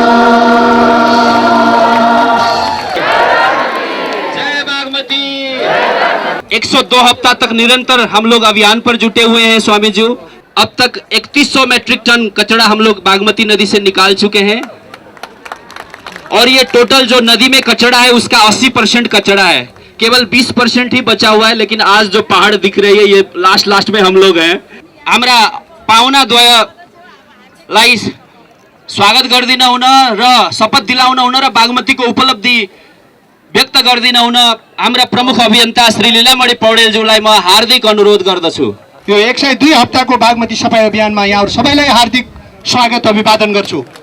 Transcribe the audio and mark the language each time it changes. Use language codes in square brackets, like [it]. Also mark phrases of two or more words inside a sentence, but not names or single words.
[hi] 102 हफ्ता तक निरंतर हम लोग अभियान पर जुटे हुए हैं स्वामी जी। अब तक 3100 [en] metric ton [hi] कचरा हम लोग बागमती नदी से निकाल चुके हैं, और ये टोटल जो नदी में कचरा है उसका 80% कचरा है, केवल 20% ही बचा हुआ है। लेकिन आज जो पहाड़ दिख रही है ये लास्ट में हम लोग हैं। [ne] हाम्रा पाहुना द्वयलाई स्वागत गर्दिन हुन र शपथ दिलाउन हुन र बागमतीको उपलब्धि व्यक्त गर्दिन हुन हाम्रा प्रमुख अभियन्ता श्री लीलामणि पौडेलज्यूलाई म हार्दिक अनुरोध गर्दछु। यो 102 हप्ताको बागमती सफाई अभियानमा यहाँहरु सबैलाई हार्दिक स्वागत अभिवादन गर्छु।